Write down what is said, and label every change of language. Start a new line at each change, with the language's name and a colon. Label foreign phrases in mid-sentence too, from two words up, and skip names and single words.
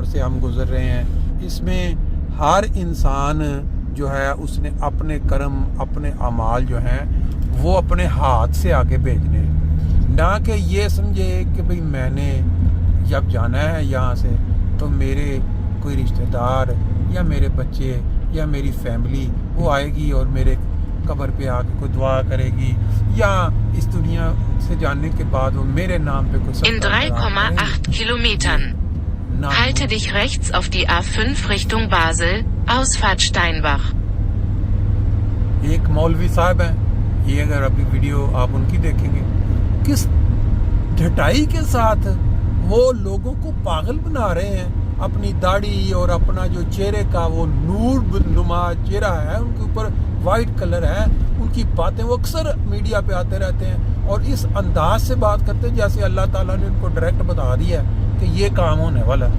Urdu: سے ہم گزر رہے ہیں اس میں ہر انسان جو ہے اس نے اپنے کرم اپنے اعمال جو ہیں وہ اپنے ہاتھ سے آگے بھیجنے ہیں, نہ کہ یہ سمجھے کہ بھئی میں نے جب جانا ہے یہاں سے تو میرے کوئی رشتہ دار یا میرے بچے یا میری فیملی وہ آئے گی اور میرے قبر پہ آ کے کوئی دعا کرے گی, یا اس دنیا سے جانے کے بعد وہ میرے نام پہ کوئی
German: In 3,8 Kilometern. Halte dich rechts auf die A5 Richtung Basel, Ausfahrt Steinbach.
Urdu: ایک مولوی صاحب ہیں, یہ اگر ابھی ویڈیو آپ ان کی دیکھیں گے کس ڈھٹائی کے ساتھ وہ لوگوں کو پاگل بنا رہے ہیں. اپنی داڑھی اور اپنا جو چہرے کا وہ نور نما چہرہ ہے, ان کے اوپر
English: white colour
Urdu: ہے, ان کی باتیں وہ اکثر میڈیا پہ آتے رہتے ہیں اور اس انداز سے بات کرتے ہیں جیسے اللہ تعالیٰ نے ان کو ڈائریکٹ بتا دیا ہے کہ یہ کام ہونے والا ہے.